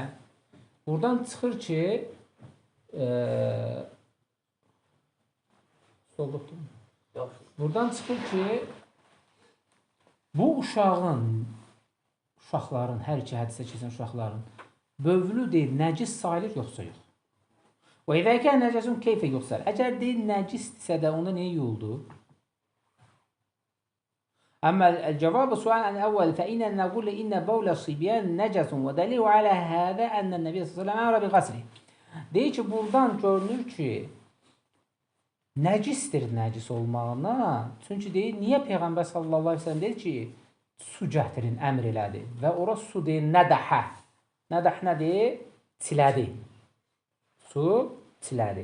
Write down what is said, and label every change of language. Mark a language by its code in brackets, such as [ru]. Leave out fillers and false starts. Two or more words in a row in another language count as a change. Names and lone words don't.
[az] Buradan çıxır ki, buradan çıxır ki, bu uşaqların, hər iki hədisə keçən uşaqların bövlü deyil, nəcis sayılır yoxsa yox. [ar] وَإِذَا كَانَ نَجَسًا كَيْفَ يُغْسَلُ. [az] Əgər deyil, nəcisdirsə də onda niyə yuyuldu? [ar] أما الجواب السؤال عن الأول فإن نقول إن بول الصبيان نجس ودليل على هذا أن النبي صلى الله عليه وسلم بغسله. [az] Deyir ki, buradan görünür ki, nəcisdir nəcis olmağına. Çünki deyir, niyə Peyğəmbər [ar] صَلَّى اللَّهُ عَلَيْهِ وَسَلَّمَ [az] deyir ki, su gətirin, əmr elədi. Və ora su deyir, nədəhə. Nədah nədir? Çilədi. Su çilədi.